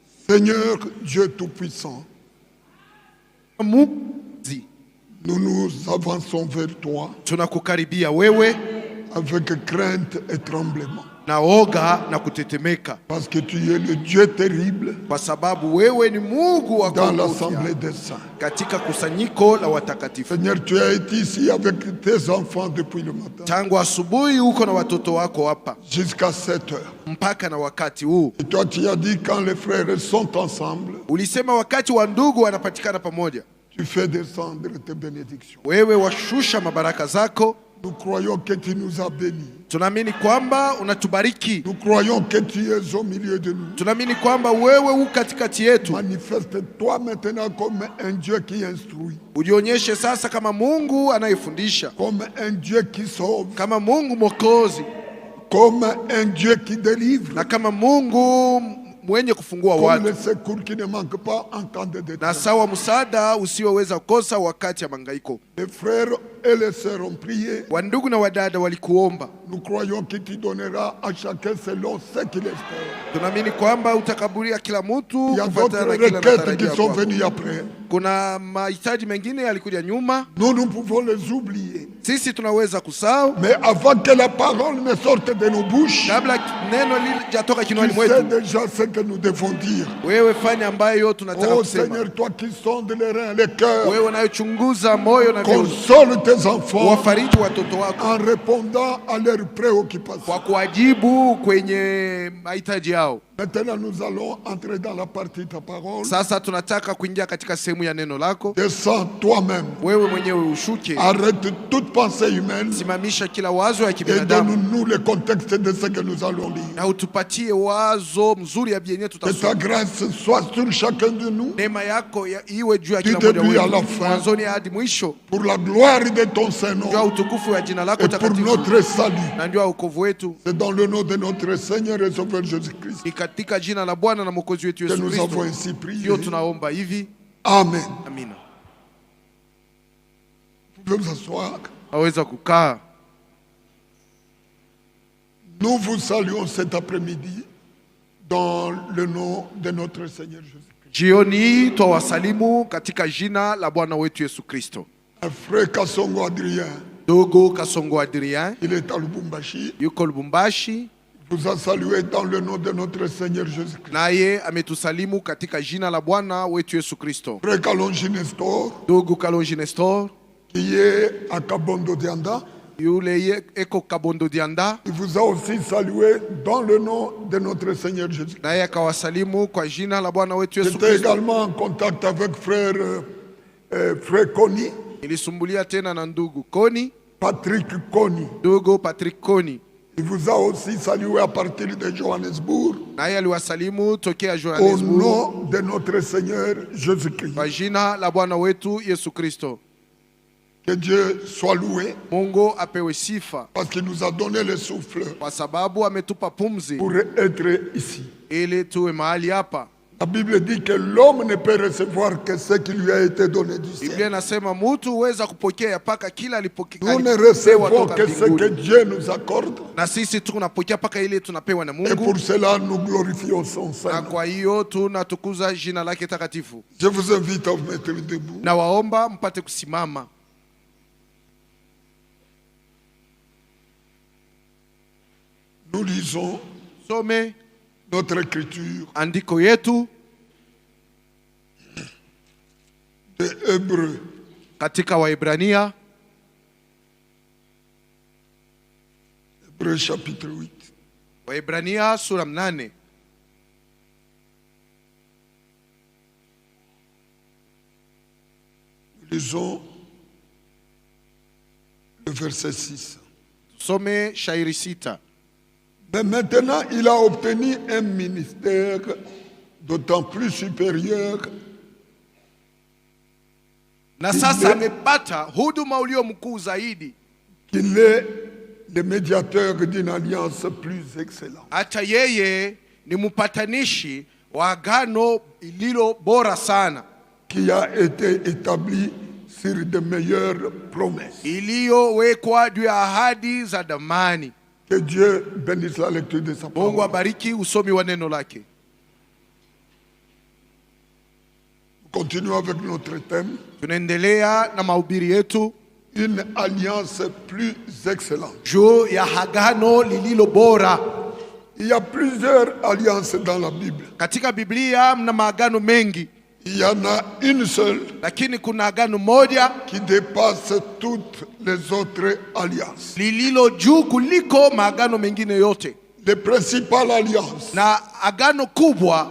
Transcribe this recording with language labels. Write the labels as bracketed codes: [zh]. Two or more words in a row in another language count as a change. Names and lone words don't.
[fr] Seigneur Dieu Tout-Puissant, nous nous avançons vers toi [sw] tunakukaribia wewe [fr] avec crainte et tremblement. [sw] na oga na kutetemeka, [fr] parce que tu es le Dieu terrible [sw] kwa sababu wewe ni Mungu wa [fr] dans l'assemblée des saints. [sw] katika kusanyiko la watakatifu. [fr] Seigneur, tu as été ici avec tes enfants depuis le matin [sw] Tangu asubuhi uko na watoto wako hapa [fr] jusqu'à 7 heures. [sw] mpaka na wakati huu. [fr] Et toi tu as dit quand les frères sont ensemble, [sw] Ulisema wakati wa ndugu wanapatikana pamoja, [fr] tu fais descendre tes bénédictions. [sw] wewe washusha mabaraka zako. [fr] Nous croyons que tu nous as bénis. [sw] Tunaamini kwamba unatubariki. [fr] Nous croyons que tu es au milieu de nous. [sw] Tunaamini kwamba wewe u katikati yetu. [fr] Manifeste-toi maintenant comme un Dieu qui instruit, [sw] Ujionyeshe sasa kama Mungu anayefundisha, [fr] comme un Dieu qui sauve, [sw] kama Mungu mwokozi, [fr] comme un Dieu qui délivre, [sw] na kama Mungu mwenye kufungua [fr] comme [sw] watu, [fr] le secours qui ne manque pas en temps de [sw] na [fr] détresse. [sw] sawa msaada usioweza kukosa wakati ya mangaiko. [fr] Les frères et les sœurs ont prié. [sw] Wandugu na wadada walikuomba. [fr] Nous croyons que tu donneras à chacun selon ce qu'il espère. [sw] Tunaamini kwamba utakaburia kila mtu [fr] Il y a d'autres [sw] kufuatana na kila [fr] requêtes [sw] matarajio [fr] qui sont [sw] yako. [fr] venues après. [sw] Kuna mahitaji mengine yalikuja nyuma, [fr] Nous pouvons les oublier. [sw] sisi tunaweza kusahau. [fr] Mais avant que la parole ne sorte de nos bouches, [sw] Kabla neno lijatoka [fr] tu [sw] kinywani [fr] sais [sw] mwetu, [fr] déjà ce que nous devons dire. [sw] wewe fanya ambayo tunataka Oh kusema. [fr] Seigneur, toi qui sondes les reins, les cœurs, [sw] Wewe unayochunguza moyo na viuno, [fr] console tes enfants [sw] wafariji watoto wako [fr] en répondant à leurs préoccupations. [sw] kwa kuwajibu kwenye mahitaji yao. [fr] Maintenant, nous allons entrer dans la partie de ta parole. [sw] Sasa tunataka kuingia katika sehemu ya neno lako. [fr] Descends toi-même. [sw] Wewe mwenyewe ushuke, [fr] Arrête toute pensée humaine [sw] simamisha kila wazo ya [fr] et [sw] kibinadamu [fr] donne-nous le contexte de ce que nous allons lire. [sw] na utupatie wazo mzuri ya bienye [fr] Que ta [sw] tutasoma. [fr] grâce soit sur chacun de nous [sw] Neema yako iwe juu ya [fr] Du [sw] kila mmoja [fr] début à la [sw] wetu, [fr] fin. [sw] mwanzoni hadi mwisho, [fr] pour la gloire de ton [sw] juu ya [fr] Saint-Nom [sw] utukufu wa jina lako [fr] et pour [sw] takatifu [fr] notre salut. [sw] na juu ya wokovu wetu. [fr] C'est dans le nom de notre Seigneur et Sauveur Jésus-Christ [sw] Ni katika jina la Bwana na Mwokozi wetu [fr] que [sw] Yesu [fr] nous avons [sw] Kristo [fr] ainsi prié. [sw] ndio tunaomba hivi, [fr] Amen. [sw] amina. [fr] Vous pouvez vous asseoir. [sw] Aweza kukaa. [fr] Nous vous saluons cet après-midi dans le nom de notre Seigneur Jésus-Christ. [sw] Jioni hii twawasalimu katika jina la Bwana wetu Yesu Kristo. [fr] Un frère Kassongo Adrien, [sw] Dogo Kasongo Adrien [fr] il est à Lubumbashi, [sw] yuko Lubumbashi, [fr] vous a salué dans le nom de notre Seigneur Jésus-Christ. [sw] naye ametusalimu katika jina la Bwana wetu Yesu Kristo. [fr] Frère Kalonji Nestor, [sw] Dogo Kalonji Nestor [fr] qui est à Kabondo Dianda, [sw] yule eko Kabondo Dianda, [fr] il vous a aussi salué dans le nom de notre Seigneur Jésus-Christ. [sw] naye akawasalimu kwa jina la Bwana wetu Yesu [fr] J'étais [sw] Kristo. [fr] également en contact avec frère Koni, [sw] Nilisumbulia tena na ndugu Koni, [fr] Patrick Koni. [sw] Dogo Patrick Koni, [fr] Il vous a aussi salué à partir de Johannesburg [sw] naye aliwasalimu tokea [fr] au [sw] Johannesburg [fr] nom de notre Seigneur Jésus-Christ. [sw] kwa jina la Bwana wetu Yesu Kristo. [fr] Que Dieu soit loué [sw] Mungu apewe sifa [fr] parce qu'il nous a donné le souffle [sw] kwa sababu ametupa pumzi [fr] pour être ici. [sw] ili tuwe mahali hapa. [fr] La Bible dit que l'homme ne peut recevoir que ce qui lui a été donné du [sw] Biblia [fr] ciel. [sw] inasema mtu huweza kupokea mpaka kila [fr] Nous ne [sw] alipopewa [fr] recevons [sw] toka [fr] que ce que [sw] mbinguni, [fr] Dieu nous accorde [sw] na sisi tunapokea mpaka ile tunapewa na [fr] et [sw] Mungu, [fr] pour cela nous glorifions son [sw] na [fr] Saint. [sw] kwa hiyo tunatukuza jina lake takatifu. [fr] Je vous invite à vous mettre debout. [sw] Na waomba mpate kusimama. [fr] Nous lisons [sw] Some [fr] notre écriture [sw] andiko yetu [fr] de Hébreux, [sw] katika Waebrania, [fr] Hébreux chapitre 8. [sw] Waebrania sura 8. [fr] Nous lisons le verset 6. [sw] Some shairi 6. [fr] Mais maintenant, il a obtenu un ministère d'autant plus supérieur [sw] Na sasa amepata huduma ulio mkuu zaidi, [fr] qu'il est le médiateur d'une alliance plus excellente. [sw] hata yeye ni mpatanishi wa agano ililo bora sana, [fr] Qui a été établi sur de meilleures promesses. [sw] iliyowekwa juu ya ahadi za damani. [fr] Que Dieu bénisse la lecture de sa [sw] Mungu [fr] parole. [sw] abariki usomi wa neno lake. [fr] Continuons avec notre thème. [sw] Tunaendelea na mahubiri yetu [fr] Une alliance plus excellente. [sw] juu ya agano lililo bora. [fr] Il y a plusieurs alliances dans la Bible. [sw] Katika Biblia mna maagano mengi, [fr] Il y en a une seule [sw] lakini kuna agano moja [fr] qui dépasse toutes les autres alliances. [sw] lililo juu kuliko maagano mengine yote, [fr] Les principales alliances, [sw] na agano kubwa